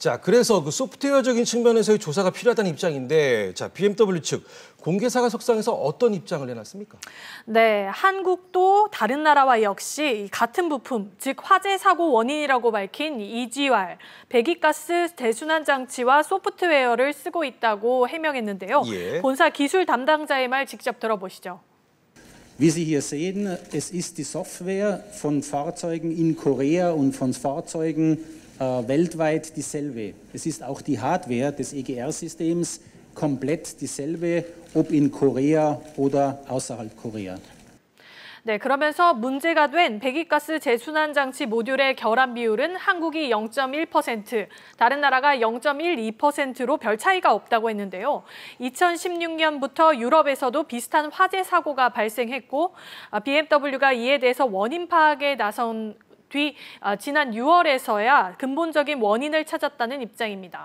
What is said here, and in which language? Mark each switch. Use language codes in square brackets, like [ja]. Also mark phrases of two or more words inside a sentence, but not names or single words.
[ko] 자, 그래서 그 소프트웨어적인 측면에서의 조사가 필요하다는 입장인데, 자, BMW 측 공개사가 석상에서 어떤 입장을 내놨습니까? 네, 한국도 다른 나라와 역시 같은 부품, 즉 화재 사고 원인이라고 밝힌 EGR, 배기가스 대순환 장치와 소프트웨어를 쓰고 있다고 해명했는데요. 예. 본사 기술 담당자의 말 직접 들어보시죠. [de] Wie Sie hier sehen, es ist die Software von Fahrzeugen in Korea und von Fahrzeugen weltweit dieselbe. Es ist auch die Hardware des EGR-Systems komplett dieselbe, ob in Korea oder außerhalb Korea. [ko] 네, 그러면서 문제가 된 배기가스 재순환 장치 모듈의 결함 비율은 한국이 0.1%, 다른 나라가 0.12%로 별 차이가 없다고 했는데요. 2016년부터 유럽에서도 비슷한 화재 사고가 발생했고 BMW가 이에 대해서 원인 파악에 나선 뒤 지난 6월에서야 근본적인 원인을 찾았다는 입장입니다.